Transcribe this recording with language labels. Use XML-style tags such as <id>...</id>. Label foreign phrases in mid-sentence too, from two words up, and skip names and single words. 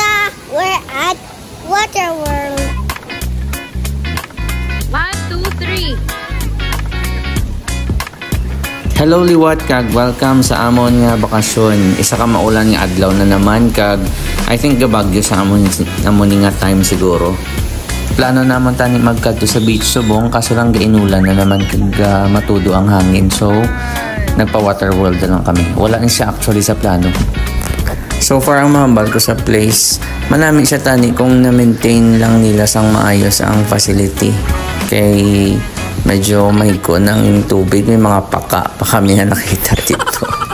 <en>We're at Water World. 1, 2, 3.</en> <hil>Hello liwat kag welcome sa amon nga bakasyon. Isa ka maulan nga adlaw na naman kag</hil> <en>I think</en> <hil>gabagyo sa amon nga time siguro. Plano naman tani magkadto sa beach Subong kaso lang gainulan na naman kag matudo ang hangin. So nagpa water world na lang kami. Wala na siya actually sa plano. So far ang mahambal ko sa place, manami siya tani kung na-maintain lang nila sang maayos ang facility. Kay medyo mahiko ng tubig, may mga paka pa kami na nakita dito.</hil>